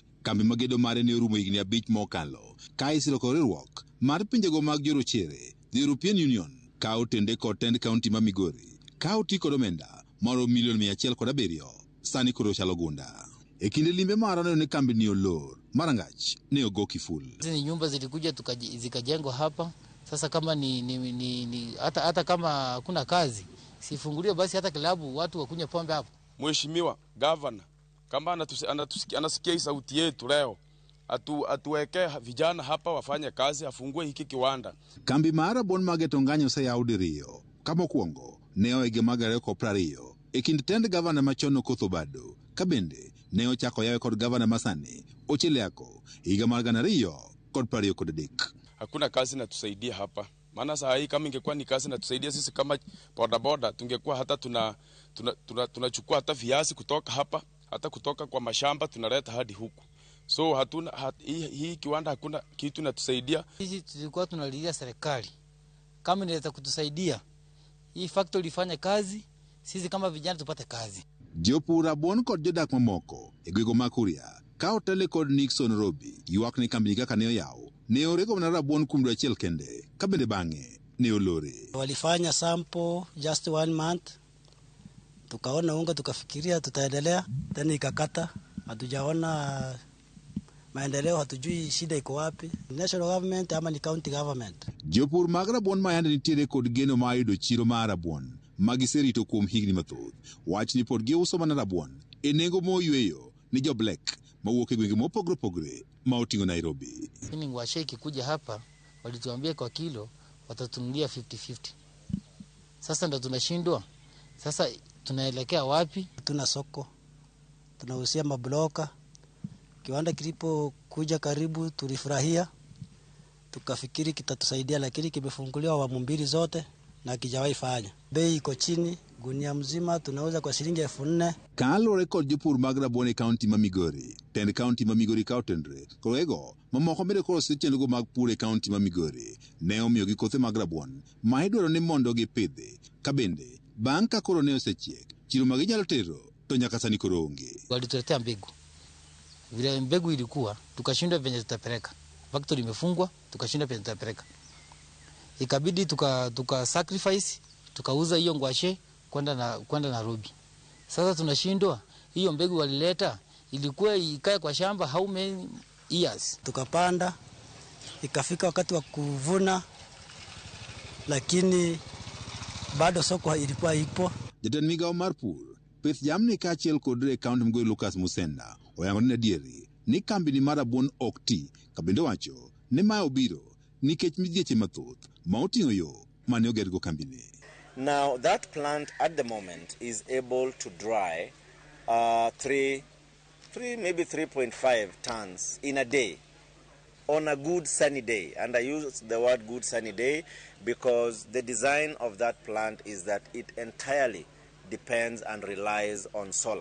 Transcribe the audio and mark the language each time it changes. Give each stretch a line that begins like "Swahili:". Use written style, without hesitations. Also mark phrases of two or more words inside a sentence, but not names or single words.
Luo (Kenya and Tanzania): Kambi ma gedo mare ne orumo higni 5 mokalo ka isiloko riwruok mar pinjego mag jorochere The European Union kawo tende kod tend kaunti ma Migori kawo ti kod omenda maro milion 107 sani koro chalo gunda. E kinde limbe mara ne kambi ni olor marangach ne ogo kiful.
Swahili: Hizi nyumba zilikuja zikajengwa hapa. Sasa kama hata kama hakuna kazi sifunguliwe basi hata kilabu watu wakunywe pombe hapo. Mheshimiwa Governor kama anasikia hii sauti yetu leo atuweke vijana hapa wafanye kazi, afungue hiki kiwanda.
Luo (Kenya and Tanzania): Kambi mara bon Geto Nganya oseyaw diriyo kama okuongo ne oege magare ko 20 e kind tend gavana machono Kotho Bado kabende ne ochako yawe kod gavana masani Ocheleako higa mar 2023.
Swahili: Hakuna kazi na tusaidia hapa. Maana saa hii kama ingekuwa ni kazi na tusaidia sisi kama boda tungekuwa hata tunachukua hata viazi kutoka hapa, hata kutoka kwa mashamba tunaleta hadi huku. So hatuna hii kiwanda hakuna kitu natusaidia. Sisi tulikuwa tunalilia serikali kama inaweza kutusaidia hii factory ifanye kazi, sisi kama vijana tupate kazi.
Luo (Kenya and Tanzania): Jopur rabuon kod jodak mamoko e gwego ma Kuria ka otele kod Nixon Robi ywak ni kambi kaka ne oyaw ne orego mana rabuon kuom dwe achiel kende ka bende bang'e ne olore.
Swahili: Walifanya
English: sample just 1 month,
Swahili: tukaona unga tukafikiria tutaendelea, tena ikakata, hatujaona maendeleo, hatujui shida iko wapi,
English: national government
Swahili: ama ni
English: county government.
Luo (Kenya and Tanzania): Jopur mag rabuon ma yande nitiere kod geno ma yudo chiro mar rabuon magiserito kuom higni mathoth wach ni pod giuso mana rabuon e nengo moyweyo ni jo black mawuok e gwenge mopogore opogore ma oting'o Nairobi.
Swahili: Mimi ngwasheki kuja hapa walituambia kwa kilo watatunulia 50-50. Sasa ndo tunashindwa. Sasa tunaelekea wapi? Tuna soko, tunahusia mabloka. Kiwanda kilipo kuja karibu tulifurahia, tukafikiri kitatusaidia, lakini kimefunguliwa awamu mbili zote na kijawahi fanya. Bei iko chini Gunia mzima tunauza kwa shilingi 4,000.
Luo (Kenya and Tanzania): Kalore kod jopur mag rabuon e kaunti ma Migori, tend kaunti ma Migori kautendre, korego mamoko mede koro sichengo mag pur e kaunti ma Migori, ne omiyo gi kothe mag rabuon ma idwaro ni mondo gipidhi, ka bende bang' ka koro ne osechiek, chiro ma ginyalo tero to nyaka sani koro onge.
Swahili: Walituletea mbegu. Vile mbegu ilikuwa, tukashindwa venye tutapeleka. Factory imefungwa, tukashindwa venye tutapeleka. Ikabidi tuka sacrifice, tukauza hiyo ngwashe kwenda Nairobi. Sasa tunashindwa, hiyo mbegu walileta ilikuwa ikae kwa shamba
English: how many years?
Swahili: Tukapanda, ikafika wakati wa kuvuna, lakini bado soko ilikuwa ipo.
Luo (Kenya and Tanzania): Jatend migao mar pur, pith jamni kaachiel kod kaunti Migori Lucas Musenda oyango ni adieri ni kambi ni mar rabuon ok ti, ka bende wacho ni ma obiro nikech midhieche mathoth ma oting'o yo mane ogergo kambini.
English: Now that plant at the moment is able to dry maybe 3.5 tons in a day on a good sunny day. And I use the word good sunny day because the design of that plant is that it entirely depends and relies on solar.